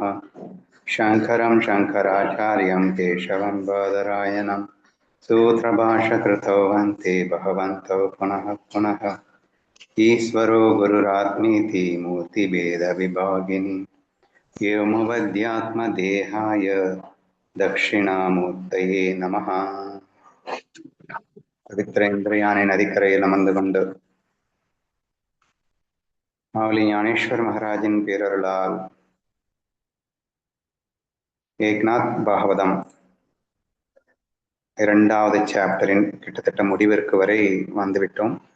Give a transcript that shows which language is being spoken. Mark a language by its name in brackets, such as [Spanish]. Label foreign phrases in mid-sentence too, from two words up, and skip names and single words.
[Sanskrit] शङ्करं शङ्कराचार्यं केशवं बादरायणं सूत्रभाष्यकृतौ वन्दे भगवन्तौ पुनः पुनः। ईश्वरो गुरुरात्मेति मूर्तिभेदविभागिनि व्योमवद्यात्मदेहाय दक्षिणामूर्तये नमः। [Tamil] பவித்திர இந்திரியானை நதிக்கரையில் அமர்ந்து கொண்டு மாவலி ஞானேஸ்வர் மகாராஜின் பேரருளால் ஏக்நாத் பாகவதம் இரண்டாவது சாப்டரின் கிட்டத்தட்ட முடிவிற்கு வரை வந்துவிட்டோம்.